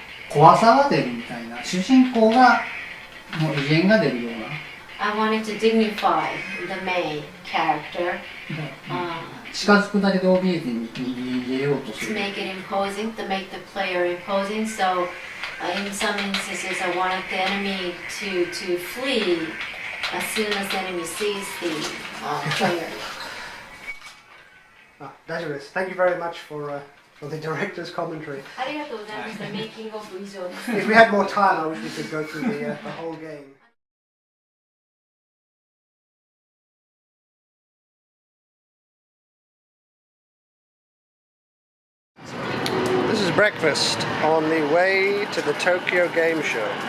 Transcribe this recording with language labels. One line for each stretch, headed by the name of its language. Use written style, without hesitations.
Japanese: 怖さが出るみたいな、主人公がもう威厳が出るような。
English: I wanted to dignify the main character,
Japanese: 近づくだけで怯えて逃げようとす
English: to
Japanese: る。
English: make it imposing, to make the player imposing. So in some instances I wanted the enemy to flee as soon as the enemy sees the player. Thank you very much for the director's commentary.
Japanese: ありがとうございました。メイキングオフ以上です。
English: If we had more time, I wish we could go through the whole game. This is breakfast on the way to the Tokyo Game Show.